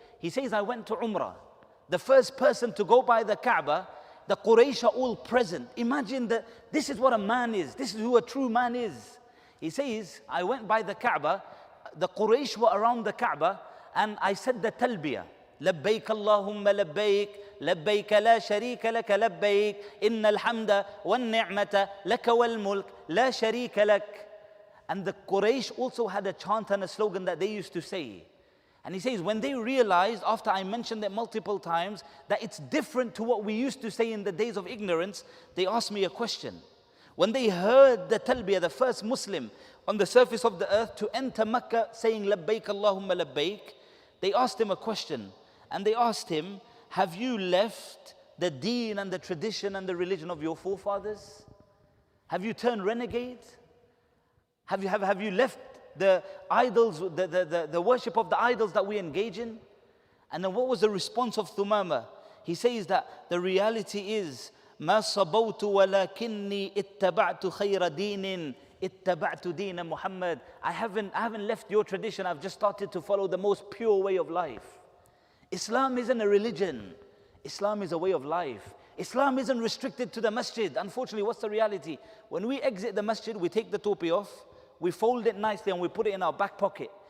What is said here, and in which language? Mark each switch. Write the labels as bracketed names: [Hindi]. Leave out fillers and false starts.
[English] He says, I went to Umrah. The first person to go by the Kaaba, the Quraysh are all present. Imagine that this is what a man is. This is who a true man is. He says, I went by the Kaaba, the Quraysh were around the Kaaba, and I said the talbiyah. [Arabic] لبيك اللهم لبيك لبيك لا شريك لك لبيك إن الحمد والنعمة لك والملك لا شريك لك. [English] And the Quraysh also had a chant and a slogan that they used to say. And he says, when they realized, after I mentioned it multiple times, that it's different to what we used to say in the days of ignorance, they asked me a question. When they heard the talbiyah, the first Muslim on the surface of the earth to enter Mecca saying labbaik Allahumma labbaik, they asked him a question. And they asked him, have you left the deen and the tradition and the religion of your forefathers? Have you turned renegade? Have you left the idols, the worship of the idols that we engage in? And then what was the response of Thumama? He says that the reality is, [Arabic] ما صبوت ولكني اتبعت خير دين اتبعت دين محمد. [English] I haven't left your tradition. I've just started to follow the most pure way of life. Islam isn't a religion. Islam is a way of life. Islam isn't restricted to the masjid. Unfortunately, what's the reality? When we exit the masjid, we take the topi off, we fold it nicely and we put it in our back pocket.